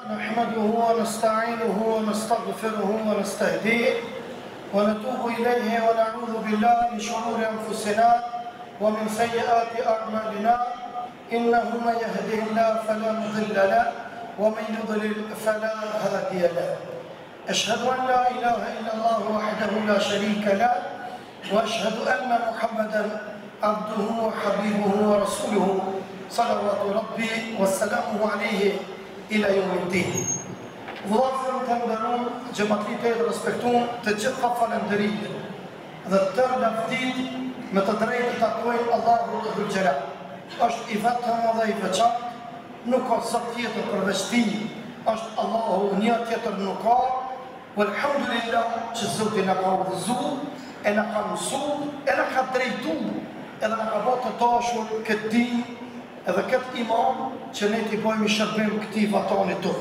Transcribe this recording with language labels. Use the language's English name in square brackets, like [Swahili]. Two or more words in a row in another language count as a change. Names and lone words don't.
[Arabic] نحمده ونستعينه ونستغفره ونستهديه ونتوب إليه ونعوذ بالله من شرور أنفسنا ومن سيئات أعمالنا إنه من يهده الله فلا مضل له ومن يضلل فلا هادي له. أشهد أن لا إله إلا الله وحده لا شريك له وأشهد أن محمدا عبده وحبيبه ورسوله صلوات ربي وسلامه عليه إلى يوم الدين. [Albanian] Vëllazër të nderuar, xhamatlitë e respektuar, të gjitha falënderitë dhe të lavdit me të drejtë takojnë Allahut Dhul Xhelal. Është i vetëm dhe i veçantë, nuk ka zot tjetër përveç tij. Është Allahu, një tjetër nuk ka. Walhamdulillah që Zoti na ka udhëzuar, e na ka mësuar, e na ka drejtuar, edhe na ka bërë të dashur këtë din edhe këtë imam që ne t'i bëjmë shërbim këtij vatani tonë.